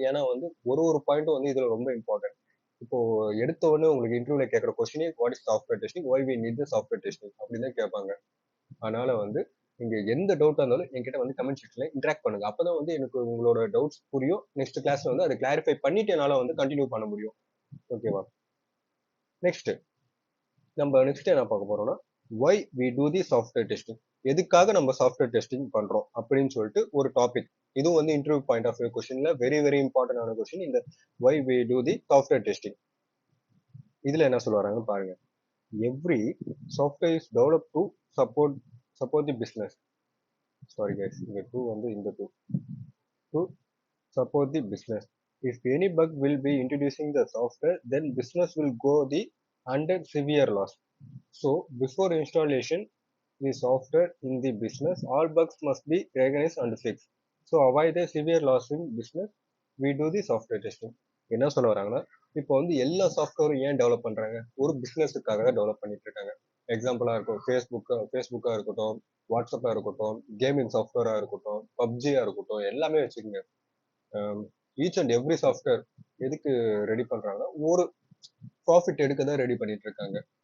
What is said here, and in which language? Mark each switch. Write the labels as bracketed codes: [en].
[ta] ஏன்னா வந்து ஒரு பாயிண்ட்டும் வந்து இதுல ரொம்ப இம்பார்ட்டன்ட். இப்போ எடுத்த உடனே உங்களுக்கு இன்டர்வியூல கேட்கற கொஸ்டினே [en] what is software testing, [ta] Y we need the software testing அப்படின்னு தான் கேட்பாங்க. அதனால வந்து நீங்க எந்த டவுட்டா இருந்தாலும் என்கிட்ட வந்து கமெண்ட் செக்ஷன்ல இன்டராக்ட் பண்ணுங்க. அப்பதான் வந்து எனக்கு உங்களோட டவுட்ஸ் புரியும். நெக்ஸ்ட் கிளாஸ்ல வந்து அதை கிளாரிஃபை பண்ணிட்டு என்னால வந்து கண்டினியூ பண்ண முடியும். ஓகேவா? நெக்ஸ்ட் என்ன பார்க்க போறோம்னா [en] why we do the software testing. [ta] எதுக்காக நம்ம சாஃப்ட்வேர் டெஸ்டிங் பண்றோம் அப்படின்னு சொல்லிட்டு ஒரு டாபிக். இதுவும் வந்து இன்டர்வியூ பாயிண்ட் ஆஃப் வியூ கொஸ்டின்ல வெரி வெரி இம்பார்ட்டன்டான கொஸ்டின் இந்த [en] why we do the software testing. [ta] இதுல என்ன சொல்லுவாங்கன்னு பாருங்க. [en] Every software is develop to support support the business. [ta] Sorry guys, இங்க டூ வந்து இந்த two to [en] support the business. If any bug will be introducing the software, then business will go the under severe loss. So before installation the software in the business, all bugs must be recognized and fixed. So avoid the severe loss in business, we do the software testing. [ta] என்ன சொல்ல வராங்கன்னா, இப்போ வந்து எல்லா சாஃப்ட்வேரும் ஏன் develop பண்றாங்க? ஒரு பிசினஸுக்காக தான் டெவலப் பண்ணிட்டு இருக்காங்க. எக்ஸாம்பிளா இருக்கும் ஃபேஸ்புக்கா இருக்கட்டும், வாட்ஸ்அப்பா இருக்கட்டும், கேமிங் சாஃப்ட்வேரா இருக்கட்டும், பப்ஜியா இருக்கட்டும், எல்லாமே வச்சுக்கோங்க. [en] each and every software [ta] எதுக்கு ரெடி பண்றாங்கன்னா ஒரு ப்ராஃபிட் எடுக்க தான் ரெடி பண்ணிட்டு இருக்காங்க.